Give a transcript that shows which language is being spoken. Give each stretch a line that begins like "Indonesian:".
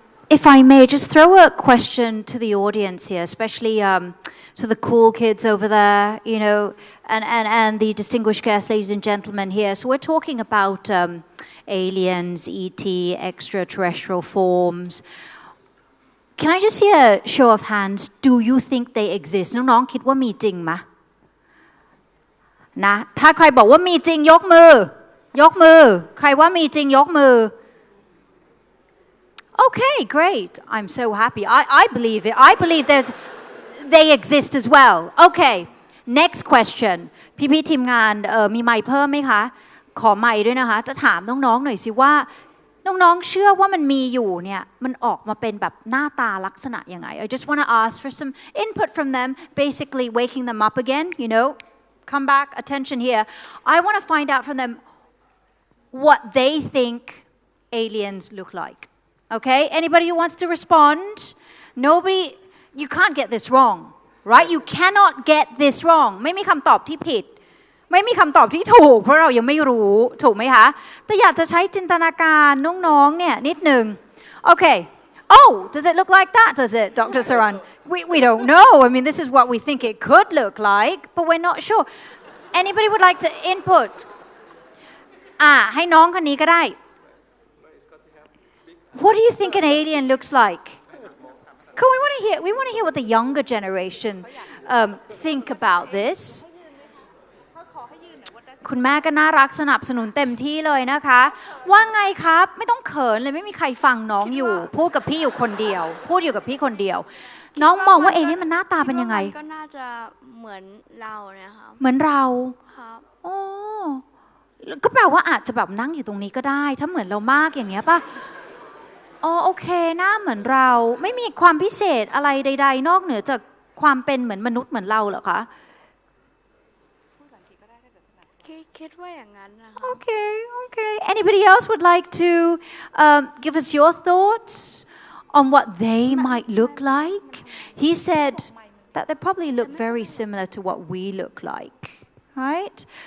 English: If I may, just throw a question to the audience here, especially to the cool kids over there, you know, and the distinguished guests, ladies and gentlemen here. So we're talking about aliens, ET, extraterrestrial forms. Can I just see a show of hands? Do you think they exist?
Thai: น้องๆคิดว่ามีจริงไหมนะถ้าใครบอกว่ามีจริงยกมือยกมือใครว่ามีจริงยกมือ
English: Okay, great. I'm so happy. I believe it. I believe they exist as well. Okay, next question.
Thai: พี่ๆทีมงานมีไมค์เพิ่มไหมคะขอไมค์ด้วยนะคะจะถามน้องๆหน่อยสิว่าน้องๆเชื่อว่ามันมีอยู่เนี่ยมันออกมาเป็นแบบหน้าตาลักษณะยังไง
English: I just want to ask for some input from them, basically waking them up again, you know. Come back, attention here. I want to find out from them what they think aliens look like. Okay? Anybody who wants to respond? Nobody, you can't get this wrong, right? You cannot get this wrong.
Thai: ไม่มีคำตอบที่ผิดไม่มีคำตอบที่ถูกเพราะเรายังไม่รู้ถูกไหมคะแต่อยากจะใช้จินตนาการน้องๆเนี่ยนิดนึง
English: Okay. Oh, does it look like that? Does it, Dr. Saran? We don't know. I mean, this is what we think it could look like, but we're not sure. Anybody would like to input?
Thai: ให้น้องคนนี้ก็ได้
English: What do you think an alien looks like? Cool, we want to hear what the younger generation think about this.
Thai: คุณแม่ก็น่ารักสนับสนุนเต็มที่เลยนะคะว่าไงครับไม่ต้องเขินเลยไม่มีใครฟังน้องอยู่พูดกับพี่อยู่คนเดียวพูดอยู่กับพี่คนเดียว น้องมองว่าเอเลี่ยนมันหน้าตาเป็นยังไง ก็น่าจะเหมือนเราเนี่ยค่ะ เหมือนเรา ครับ โอ้ก็แปลว่าอาจจะแบบนั่งอยู่ตรงนี้ก็ได้ถ้าเหมือนเรามากอย่างเงี้ยป่ะอ๋อโอเคหน้าเหมือนเราไม่มีความพิเศษอะไรใดๆนอกเหนือจากความเป็นเหมือนมนุษย์เหมือนเราเหรอคะ คิดว่าอย่างนั้นนะคะ
English: Okay anybody else would like to give us your thoughts on what they might look like he said that they probably look very similar to what we look like right